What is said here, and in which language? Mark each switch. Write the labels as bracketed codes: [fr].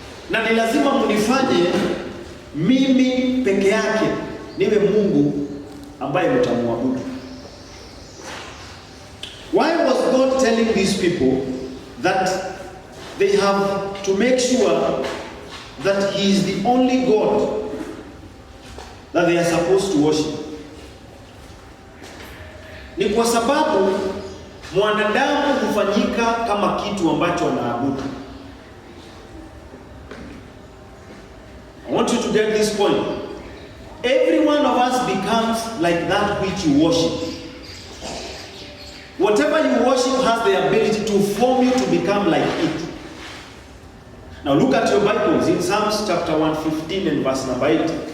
[sw] Na ni lazima munifanye mimi peke yake niwe Mungu ambaye mtamwabudu. [en] Why was God telling these people that they have to make sure that He is the only God that they are supposed to worship? [sw] Ni kwa sababu mwanadamu hufanyika kama kitu ambacho anaabudu. [en] I want you to get this point. Every one of us becomes like that which you worship. Whatever you worship has the ability to form you to become like it. Now look at your Bibles in Psalms chapter 115 and verse number 8.